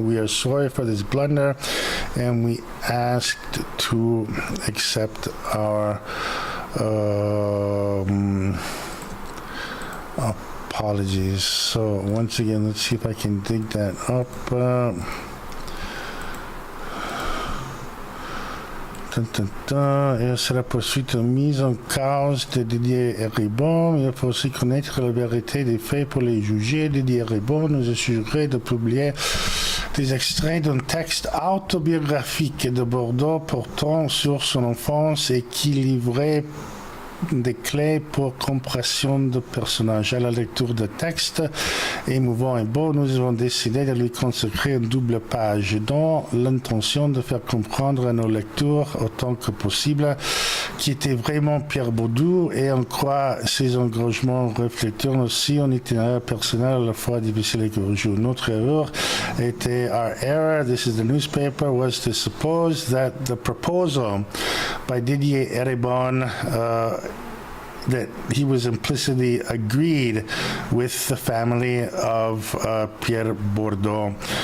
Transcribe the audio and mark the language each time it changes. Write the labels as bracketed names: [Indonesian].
[English] We are sorry for this blunder, and we asked to accept our apologies. So once again, let's see if I can dig that up. [French] Et c'est la poursuite mise en cause de Didier Eribon. Il faut aussi connaître la vérité des faits pour les juger. Didier Eribon nous assurait de publier des extraits d'un texte autobiographique de Bordeaux portant sur son enfance et qui livrait des clés pour compréhension de personnages. À la lecture de textes émouvants et beaux, nous avons décidé de lui consacrer une double page dans l'intention de faire comprendre à nos lecteurs autant que possible qui était vraiment Pierre Baudou et en quoi ses engagements reflétaient aussi un itinéraire personnel à la fois difficile et courageux. Notre erreur était [English] our error, this is the newspaper, was to suppose that the proposal by Didier Eribon that he was implicitly agreed with the family of Pierre Bourdeau.